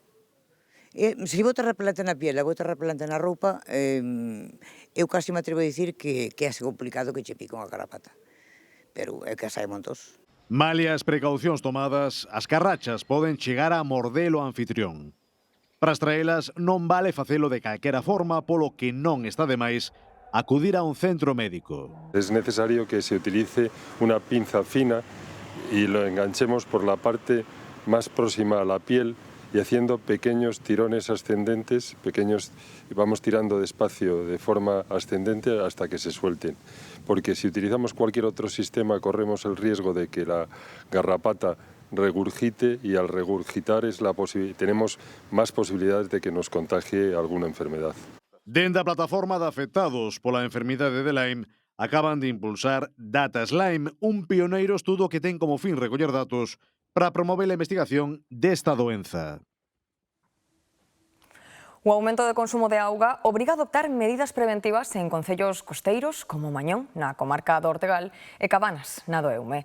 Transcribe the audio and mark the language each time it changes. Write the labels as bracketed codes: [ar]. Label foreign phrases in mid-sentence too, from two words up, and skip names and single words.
[gl] Se botar repelente na piel e botar repelente na roupa, eu casi me atrevo a dicir que é complicado que che pique unha garrapata, pero é que as hai montos. Malia as precaucións tomadas, as carrachas poden chegar a morder o anfitrión. Para extraelas non vale facelo de calquera forma, polo que non está de máis acudir a un centro médico. [es] Es necesario que se utilice una pinza fina y lo enganchemos por la parte más próxima a la piel y haciendo pequeños tirones ascendentes, vamos tirando despacio de forma ascendente hasta que se suelten. Porque si utilizamos cualquier otro sistema corremos el riesgo de que la garrapata regurgite y al regurgitar tenemos más posibilidades de que nos contagie alguna enfermedad. [gl] Dende a Plataforma de Afectados pola enfermidade de Lyme, acaban de impulsar Data Lyme, un pioneiro estudo que ten como fin recoller datos para promover a investigación desta doenza. O aumento de consumo de auga obriga a adoptar medidas preventivas en concellos costeiros como Mañón, na comarca do Ortegal, e Cabanas, na do Eume.